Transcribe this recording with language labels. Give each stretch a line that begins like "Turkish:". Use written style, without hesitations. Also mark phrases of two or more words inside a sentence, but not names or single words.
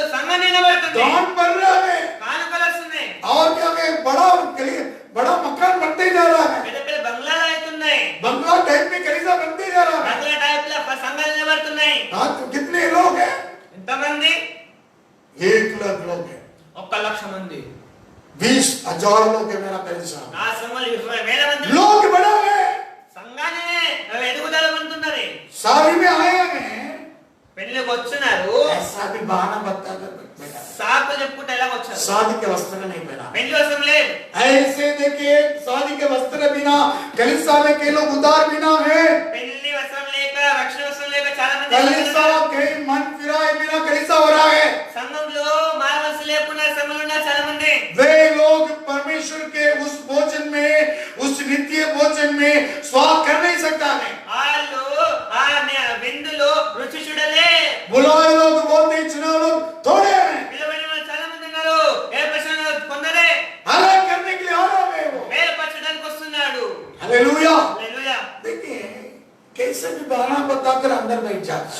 Telugu: సంఘం నిలబడుతుంది,
Hindi: दान बढ़ रहा है
Telugu: కానుకలు వస్తున్నాయి,
Hindi: और क्या है बड़ा मकान बनते जा रहा है,
Telugu: పెద్ద పెద్ద బంగ్లాలు అవుతున్నాయి,
Hindi: बंगला टाइप में कलीसिया बनते जा रहा है।
Telugu: బంగ్లా టైప్ లో సంఘాలు నిలబడుతున్నాయి.
Hindi: हाँ, तो कितने लोग हैं?
Telugu: ఎంతమంది?
Hindi: 1,00,000 लोग हैं,
Telugu: 1,00,000 మంది.
Hindi: 20,000 लोग है मेरा कलीसिया।
Telugu: నా సంఘంలో 20,000 మంది
Hindi: लोग बड़ा है,
Telugu: సంఘాన్ని ఎదుగుదల పొందుతున్నది.
Hindi: शादी में आए हैं,
Telugu: పెళ్లికి వచ్చినారు,
Hindi: ऐसा भी बहाना बता कर बेटा,
Telugu: సాకులు చెప్పుకుంటే ఎలా వచ్చారు?
Hindi: शादी के वस्त्र नहीं पहना।
Telugu: పెళ్లి వస్త్రం లేదు.
Hindi: ऐसे देखिए शादी के वस्त्र बिना कलीसिया में के लोग उदार बिना है,
Telugu: పెళ్లి వస్త్రం లేక, రక్షణ వస్త్రం లేక చాలా మంది
Hindi: कलीसिया के मन फिराए बिना कलीसिया हो रहा है।
Telugu: సంఘంలో మానవసు లేకుండా సంఘంలో ఉన్న చాలా మంది
Hindi: वे लोग परमेश्वर के उस भोजन में, उस नित्य भोजन में स्वाद कर नहीं सकता है।
Telugu: వాళ్ళు ఆ విందులో రుచి చూడలే.
Hindi: बुलाए लोग बहुत ही, चुने लोग थोड़े हैं,
Telugu: పిలవబడిన వాళ్ళు చాలా మంది ఉన్నారు, ఏర్పరచిన కొందరే.
Hindi: अलग करने के लिए आ रहे हैं वो।
Telugu: వేరుపరచడానికి వస్తున్నాడు.
Hindi: हालेलुया।
Telugu: హల్లెలూయా.
Hindi: देखिए कैसे भी बहाना बताकर अंदर बैठ जाता है।